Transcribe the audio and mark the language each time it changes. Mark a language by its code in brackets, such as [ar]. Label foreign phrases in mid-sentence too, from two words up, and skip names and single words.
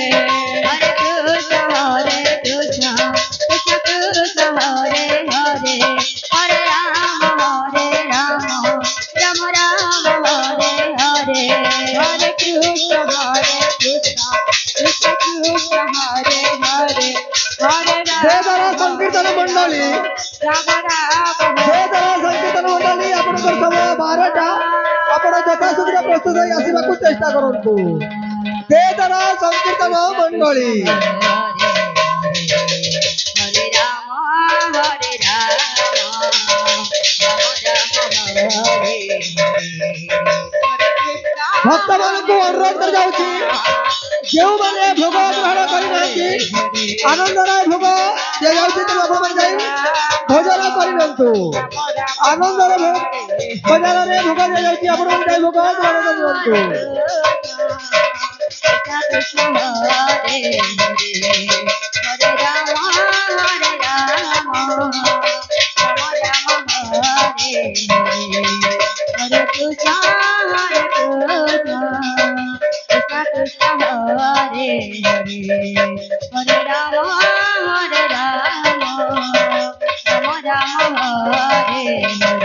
[sa] Hare Krishna, Hare Krishna, Krishna Krishna, Hare Hare, Hare Rama, Hare Rama, Rama Rama, Hare Hare. Hare Krishna, Hare Krishna, Krishna Krishna, Hare Hare, Hare देवरा Rama, संकीर्तन मंडली Rama Rama, [or] ଦେବରା ସଂକୀର୍ତ୍ତନ ମଣ୍ଡଳୀ ଆପଣକର ସମୟ 12ଟା ଆପଣ ଯଥାଶୀଘ୍ର ପ୍ରସ୍ତୁତ ହୋଇ ଆସିବାକୁ ଚେଷ୍ଟା କରନ୍ତୁ। ଦେବରା ସଂକୀର୍ତ୍ତନ ମଣ୍ଡଳୀ [sa] Hare Rama, Hare Rama, Rama Rama, Hare [or] ଭକ୍ତମାନଙ୍କୁ ଅନୁରୋଧ କରାଯାଉଛି ଯେଉଁମାନେ ଭୋଗ ଗ୍ରହଣ କରିନାହାନ୍ତି ଆନନ୍ଦରାୟ ଭୋଗ ଦିଆଯାଉଛି ତେଣୁ ଆପଣମାନେ ଯାଇ ଭୋଜନ କରିନିଅନ୍ତୁ। ଆନନ୍ଦର ବଜାରରେ ଭୋଗ ଦିଆଯାଉଛି ଆପଣମାନେ ଯାଇ ଭୋଗ ଗ୍ରହଣ କରିନିଅନ୍ତୁ। [sa] Krishna, Hare Hare, Hare Rama, Hare Rama, Rama Rama, Hare Hare, Hare Krishna, Hare Krishna, Krishna Krishna, Hare Hare, Hare Rama, Hare Rama, Rama Rama, Hare Hare.